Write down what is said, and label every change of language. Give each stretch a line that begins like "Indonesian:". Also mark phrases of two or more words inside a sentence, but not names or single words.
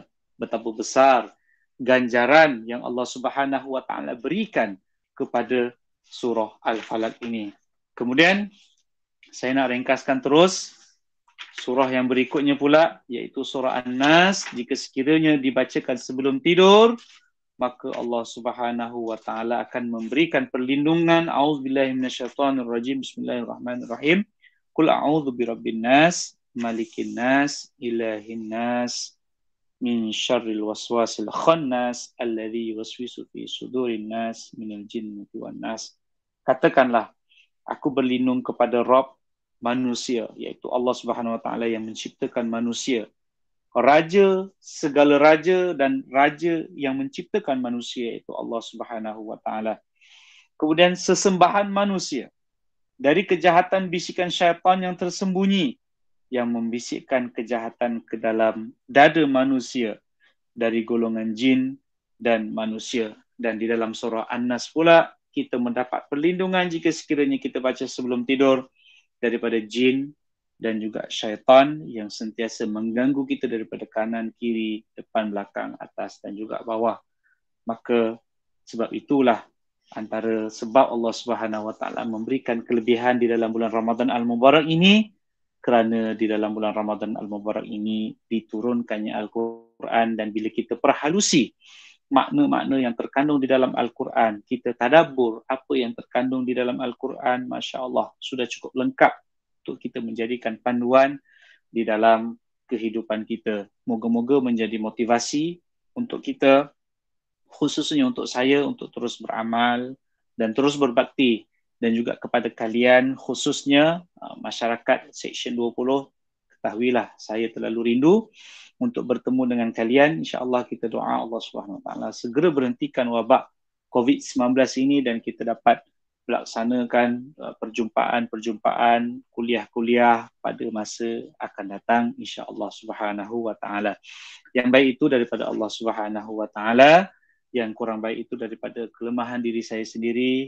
Malay: Betapa besar ganjaran yang Allah
Arabic: سبحانه وتعالى
Malay: berikan kepada surah Al-Falaq ini. Kemudian saya nak ringkaskan terus surah yang berikutnya pula, iaitu surah An-Nas. Jika sekiranya dibacakan sebelum tidur, maka Allah
Arabic: سبحانه وتعالى
Malay: akan memberikan perlindungan.
Arabic: أعوذ بالله من الشيطان الرجيم. بسم الله الرحمن الرحيم. قل أعوذ برب الناس، ملك الناس، إله الناس، من شر الوسواس الخناس، الذي يوسوس في صدور الناس، من الجنة والناس.
Malay: Katakanlah, aku berlindung kepada Rabb manusia, iaitu Allah
Arabic: سبحانه وتعالى
Malay: yang menciptakan manusia. Raja, segala raja dan raja yang menciptakan manusia, iaitu Allah
Arabic: سبحانه وتعالى.
Malay: Kemudian sesembahan manusia dari kejahatan bisikan syaitan yang tersembunyi, yang membisikkan kejahatan ke dalam dada manusia dari golongan jin dan manusia. Dan di dalam surah An-Nas pula, kita mendapat perlindungan jika sekiranya kita baca sebelum tidur daripada jin dan juga syaitan yang sentiasa mengganggu kita daripada kanan, kiri, depan, belakang, atas dan juga bawah. Maka sebab itulah antara sebab Allah
Arabic: سبحانه وتعالى
Malay: memberikan kelebihan di dalam bulan Ramadan Al-Mubarak ini, kerana di dalam bulan Ramadan Al-Mubarak ini diturunkannya Al-Quran. Dan bila kita perhalusi makna-makna yang terkandung di dalam Al-Quran, kita tadabbur apa yang terkandung di dalam Al-Quran,
Arabic: ما شاء الله,
Malay: sudah cukup lengkap untuk kita menjadikan panduan di dalam kehidupan kita. Moga-moga menjadi motivasi untuk kita, khususnya untuk saya, untuk terus beramal dan terus berbakti. Dan juga kepada kalian, khususnya masyarakat Seksyen 20, ketahuilah saya terlalu rindu untuk bertemu dengan kalian. InsyaAllah kita doa Allah
Arabic: سبحانه وتعالى
Malay: segera berhentikan wabak COVID-19 ini dan kita dapat melaksanakan perjumpaan-perjumpaan, kuliah-kuliah pada masa akan datang,
Arabic: إن شاء الله سبحانه وتعالى.
Malay: Yang baik itu daripada Allah
Arabic: سبحانه وتعالى,
Malay: yang kurang baik itu daripada kelemahan diri saya sendiri.